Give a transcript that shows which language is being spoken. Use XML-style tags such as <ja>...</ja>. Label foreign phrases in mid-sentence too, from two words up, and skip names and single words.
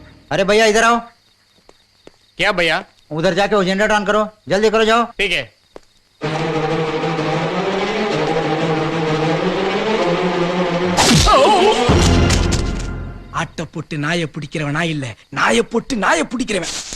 <hi>अरे भैया इधर आओ। क्या भैया? उधर जाके वो जनरेटर ऑन करो, जल्दी करो, जाओ। ठीक है।</hi> <ta>ஆட்ட போட்டு நாயை பிடிக்கிறவன் நான் இல்ல, நாயை போட்டு நாயை பிடிக்கிறவன்.</ta>